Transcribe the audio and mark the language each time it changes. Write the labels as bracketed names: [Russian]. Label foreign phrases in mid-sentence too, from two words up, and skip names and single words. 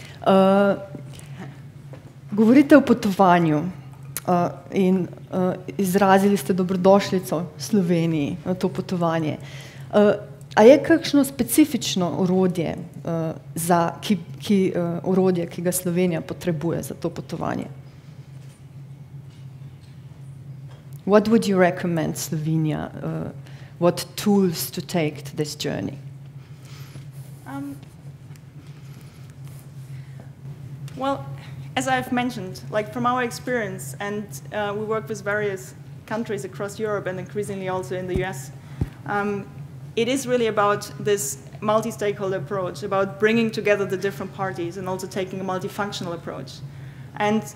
[Slovenian] Govorite o potovanju in izrazili ste dobrodošlico Sloveniji na to potovanje. A je kakšno specifično orodje, ki ga Slovenija potrebuje za to potovanje? [English] What would you recommend Slovenia? What tools to take to this journey? Well, as I've mentioned, like from our experience, and we work with various countries across Europe and increasingly also in the US, it is really about this multi-stakeholder approach, about bringing together the different parties and also taking a multifunctional approach.